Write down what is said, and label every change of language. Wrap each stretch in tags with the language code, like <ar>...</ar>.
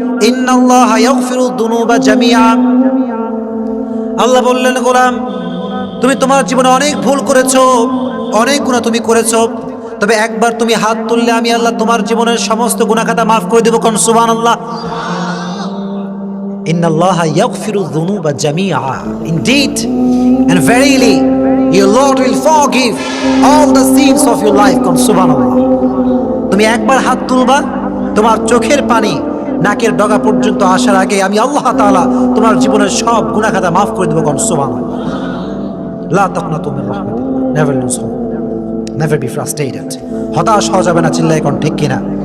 <ar>ইন্নাল্লাহা ইয়াগফিরুদ দুনুবা জামিআ,</ar> <bn>আল্লাহ বললেন গোলাম তুমি তোমার জীবনে অনেক ভুল করেছো, অনেক গুনাহ তুমি করেছো, তবে একবার তুমি হাত তুললে আমি আল্লাহ তোমার জীবনের সমস্ত গুনাহ খাতা মাফ করে দেব। কোন সুবহানাল্লাহ।</bn> <ar>ইন্নাল্লাহা ইয়াগফিরুদ দুনুবা জামিআ,</ar> <en>indeed and verily your Lord will forgive all the sins of your life.</en> <bn>কোন সুবহানাল্লাহ। তুমি একবার হাত তুলবা, তোমার চোখের পানি নাকের ডগা পর্যন্ত আসার আগে আমি আল্লাহ তাআলা তোমার জীবনের সব গুনাহ খাতা মাফ করে দেব। কোন সুবহানাল্লাহ।</bn> <ar>লা তাকনাতু মির রাহমাতিল্লাহ,</ar> <en>never lose hope, never be frustrated,</en> <bn>হতাশ হওয়া যাবে না। চিল্লায় কোন ঠিক কিনা?</bn>